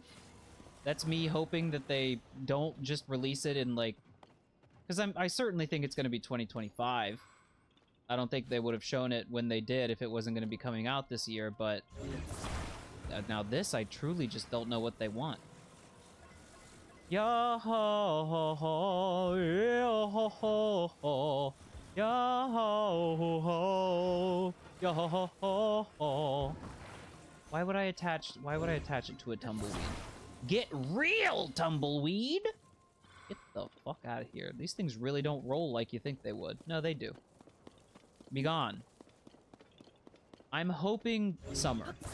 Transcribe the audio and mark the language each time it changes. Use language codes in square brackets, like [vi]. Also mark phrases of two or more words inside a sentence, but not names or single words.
[en] That's me hoping that they don't just release it in, like, because I certainly think it's going to be 2025. I don't think they would have shown it when they did if it wasn't going to be coming out this year, but now this, I truly just don't know what they want. Ya ho ho ho, ya ho ho ho, ya ho ho ho, ya ho ho ho ho. Why would I attach it to a tumbleweed? Get real, tumbleweed! Get the fuck out of here. These things really don't roll like you think they would. No, they do. Be gone. I'm hoping summer.